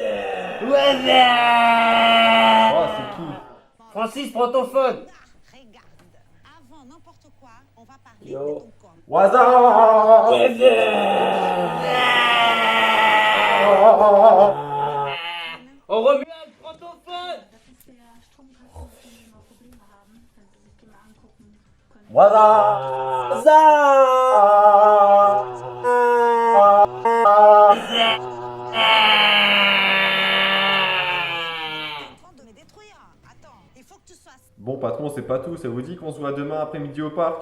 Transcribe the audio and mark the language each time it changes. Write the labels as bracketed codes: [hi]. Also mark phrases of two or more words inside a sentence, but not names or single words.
[fr] Oh, c'est qui? Bon, Francis, prends ton phone. regarde, avant n'importe quoi, on va parler Yo. de ton corps. Waza! Oh Romuald, prends ton phone. [de] Das ist der Stromkreis, wenn Sie mal Probleme haben, wenn Sie sich den mal angucken können. [fr] Waza! T'es en train de me détruire. Attends, il faut que tu sois Bon patron, c'est pas tout, ça vous dit qu'on se voit demain après-midi au parc?